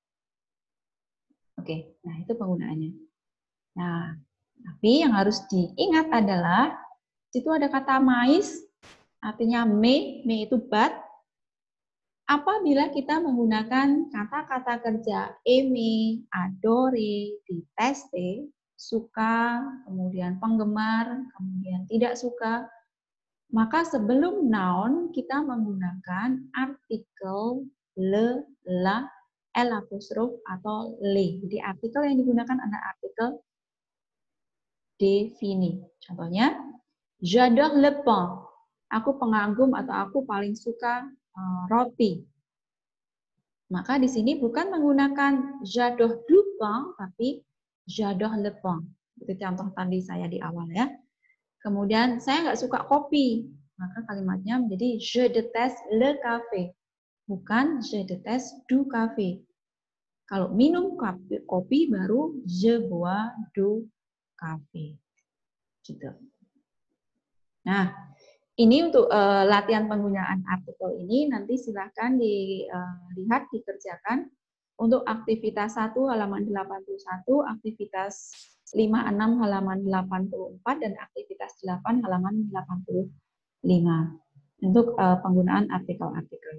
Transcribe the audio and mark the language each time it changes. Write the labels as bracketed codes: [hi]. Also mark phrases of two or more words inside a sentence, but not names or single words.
[id] Oke, nah itu penggunaannya. Nah, tapi yang harus diingat adalah situ ada kata mais, artinya me itu bat. Apabila kita menggunakan kata-kata kerja aimer, adore, deteste, suka, kemudian penggemar, kemudian tidak suka, maka sebelum noun kita menggunakan artikel le, la, L apostrof atau le. Jadi artikel yang digunakan adalah artikel defini. Contohnya, [fr] j'adore le pain. [id] Aku pengagum atau aku paling suka roti. Maka di sini bukan menggunakan [fr] j'adore du pain, [id] tapi [fr] j'adore le pain. [id] Itu contoh tadi saya di awal ya. Kemudian saya nggak suka kopi. Maka kalimatnya menjadi [fr] je déteste le café. Bukan je déteste du café. [id] Kalau minum kopi baru [fr] je bois du café. [id] Gitu. Nah, ini untuk latihan penggunaan artikel ini nanti silahkan dilihat dikerjakan untuk aktivitas 1 halaman 81, aktivitas 5-6 halaman 84 dan aktivitas 8 halaman 85 untuk penggunaan artikel-artikelnya.